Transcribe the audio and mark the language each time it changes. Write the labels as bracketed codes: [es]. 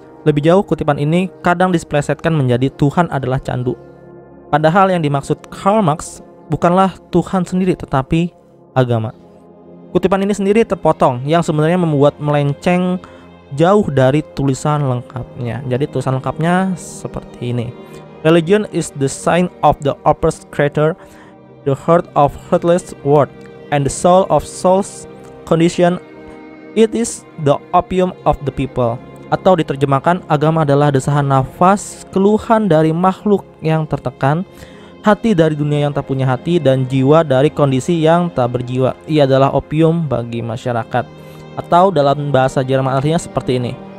[id] Lebih jauh, kutipan ini kadang displesetkan menjadi Tuhan adalah candu. Padahal yang dimaksud Karl Marx bukanlah Tuhan sendiri tetapi agama. Kutipan ini sendiri terpotong yang sebenarnya membuat melenceng jauh dari tulisan lengkapnya. Jadi tulisan lengkapnya seperti ini. [en] Religion is the sign of the oppressed creator, the heart of heartless world, and the soul of soul's condition. It is the opium of the people. [id] Atau diterjemahkan, agama adalah desahan nafas, keluhan dari makhluk yang tertekan, hati dari dunia yang tak punya hati, dan jiwa dari kondisi yang tak berjiwa. Ia adalah opium bagi masyarakat. Atau dalam bahasa Jerman artinya seperti ini.